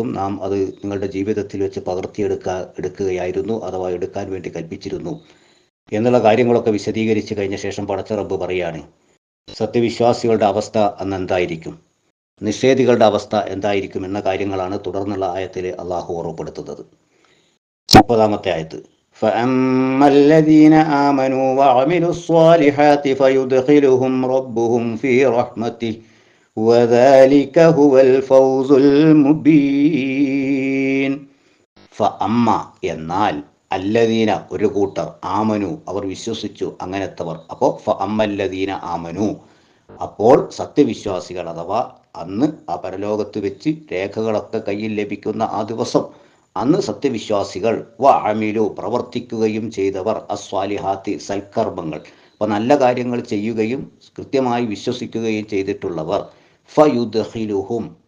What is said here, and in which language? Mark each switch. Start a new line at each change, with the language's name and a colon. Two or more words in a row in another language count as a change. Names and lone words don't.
Malayalam: നാം അത് നിങ്ങളുടെ ജീവിതത്തിൽ വെച്ച് എടുക്കുകയായിരുന്നു, അഥവാ എടുക്കാൻ വേണ്ടി കൽപ്പിച്ചിരുന്നു എന്നുള്ള കാര്യങ്ങളൊക്കെ വിശദീകരിച്ച് കഴിഞ്ഞ ശേഷം പടച്ച റബ്ബ് പറയാണ്, സത്യവിശ്വാസികളുടെ അവസ്ഥ അന്ന് എന്തായിരിക്കും, നിഷേധികളുടെ അവസ്ഥ എന്തായിരിക്കും എന്ന കാര്യങ്ങളാണ് തുടർന്നുള്ള ആയത്തിൽ അള്ളാഹു ഓർമ്മപ്പെടുത്തുന്നത്. 30-ാമത്തെ ആയത്ത്,
Arabic: فَأَمَّا الَّذِينَ آمَنُوا وَعَمِلُوا الصَّالِحَاتِ فَيُدْخِلُهُمْ رَبُّهُمْ فِي رَحْمَتِهِ وَذَلِكَ هُوَ الْفَوْزُ الْمُبِينُ.
Malayalam: فَأَمَّا എന്നാൽ അല്ലദീന ഒരു കൂട്ടർ, ആമനു അവർ വിശ്വസിച്ചു, അങ്ങനത്തവർ. അപ്പോൾ
Arabic: فأما الذين آمنوا,
Malayalam: അപ്പോൾ സത്യവിശ്വാസികൾ, അഥവാ അന്ന് ആ പരലോകത്ത് വെച്ച് രേഖകളൊക്കെ കയ്യിൽ ലഭിക്കുന്ന ആ ദിവസം, അന്ന് സത്യവിശ്വാസികൾ വഅമിലു പ്രവർത്തിക്കുകയും ചെയ്തവർ, അസ്വാലിഹാത്തി സൽക്കർമ്മങ്ങൾ, അപ്പോൾ നല്ല കാര്യങ്ങൾ ചെയ്യുകയും കൃത്യമായി വിശ്വസിക്കുകയും ചെയ്തിട്ടുള്ളവർ ഫയുദ്ഖിലുഹും